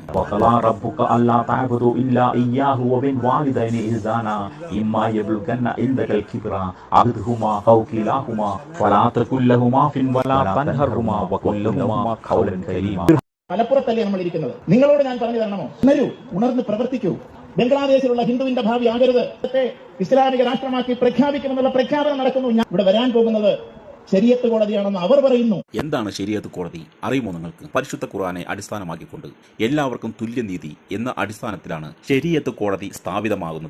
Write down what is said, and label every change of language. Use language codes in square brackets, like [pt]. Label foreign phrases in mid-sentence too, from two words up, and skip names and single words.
[ar] وقضى ربك ألا تعبدوا إلا إياه وبالوالدين إحسانا إما يبلغن عندك الكبر أحدهما أو كلاهما فلا تقل لهما أف ولا تنهرهما وقل لهما قولا كريما. [ml] മലപ്പുറത്തല്ലേ നമ്മൾ ഇരിക്കുന്നത്? നിങ്ങളോട് ഞാൻ പറഞ്ഞു തരണമോ? ഉണർന്ന് പ്രവർത്തിക്കൂ. ബംഗ്ലാദേശിലുള്ള ഹിന്ദുവിന്റെ ഭാവി ആകരുത്. ഇസ്ലാമിക രാഷ്ട്രമാക്കി പ്രഖ്യാപിക്കുമെന്നുള്ള പ്രഖ്യാപനം നടക്കുന്നു. ഇവിടെ വരാൻ പോകുന്നത് ശരീഅത്ത് കോടതിയാണെന്ന് അവർ പറയുന്നു. എന്താണ് ശരീഅത്ത് കോടതി അറിയുമോ നിങ്ങൾക്ക്? പരിശുദ്ധ ഖുർആനെ അടിസ്ഥാനമാക്കിക്കൊണ്ട് എല്ലാവർക്കും തുല്യനീതി എന്ന അടിസ്ഥാനത്തിലാണ് ശരീഅത്ത് കോടതി സ്ഥാപിതമാകുന്നത്.